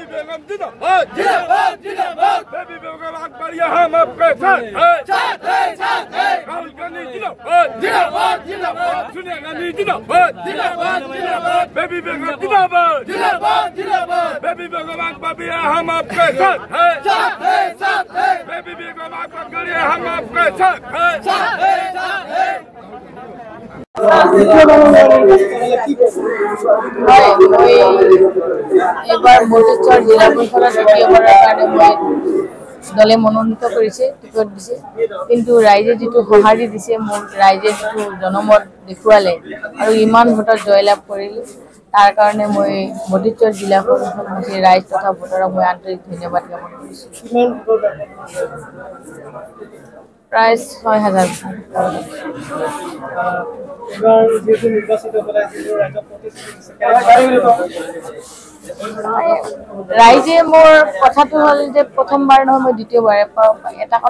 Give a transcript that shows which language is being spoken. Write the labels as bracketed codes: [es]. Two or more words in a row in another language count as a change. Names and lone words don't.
[hi] बेगम जिंदाबाद जिंदाबाद जिंदाबाद बेबी बेगम अकबर यहाँ हम आपके साथ हैं राहुल गांधी जिंदाबाद जिंदाबाद जिंदाबाद सोनिया गांधी जिंदाबाद जिंदाबाद जिंदाबाद बेबी बेगम जिंदाबाद जिंदाबाद जिंदाबाद बेबी बेगम अकबर यहाँ हम आपके साथ हैं बेबी बेगम अकबर यहाँ हम आपके साथ हैं [as] এবাৰ মটিচৰ জিলা পৰিষদৰ দ্বিতীয়বাৰৰ কাৰণে মই দলে মনোনীত কৰিছে টিকট দিছে কিন্তু ৰাইজে যিটো সঁহাৰি দিছে মোৰ ৰাইজে যিটো জনমত দেখুৱালে আৰু ইমান ভোটত জয়লাভ কৰিলে তাৰ কাৰণে মই মটিচৰ জিলা পৰিষদৰ ৰাইজ তথা ভোটাৰক মই আন্তৰিক ধন্যবাদ জ্ঞাপন কৰিছো প্ৰায় ৬,০০০ ৰাইজে মোৰ কথাটো হল যে প্ৰথমবাৰ নহয় মই দ্বিতীয়বাৰ এটা কথা